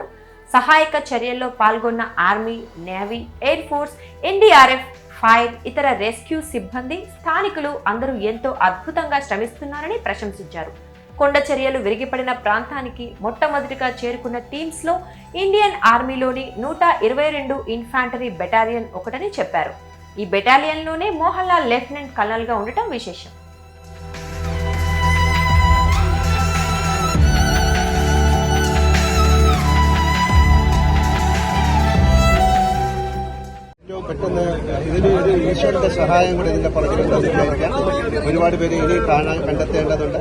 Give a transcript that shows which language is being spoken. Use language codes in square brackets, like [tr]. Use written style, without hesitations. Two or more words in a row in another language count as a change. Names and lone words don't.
[te] సహాయక చర్యల్లో పాల్గొన్న ఆర్మీ, నేవీ, [en] air force, [te] ఎన్డీఆర్ఎఫ్, ఫైర్, ఇతర రెస్క్యూ సిబ్బంది, స్థానికులు అందరూ ఎంతో అద్భుతంగా శ్రమిస్తున్నారని ప్రశంసించారు. కొండచర్యలు విరిగిపడిన ప్రాంతానికి మొట్టమొదటిగా చేరుకున్న టీమ్స్ లో ఇండియన్ ఆర్మీలోని 122 [en] infantry battalion [te] ఒకటని చెప్పారు. ఈ బెటాలియన్లోనే మోహన్ లాల్ [en] lieutenant colonel [te] గా ఉండటం విశేషం. [ml] പെട്ടെന്ന് ഇതിനൊരു ഈശ്വരന്റെ സഹായം കൂടെ ഇതിന്റെ പുറകിലുണ്ടായിരിക്കാം. ഒരുപാട് പേര് ഇനി കണ്ടെത്തേണ്ടതുണ്ട്.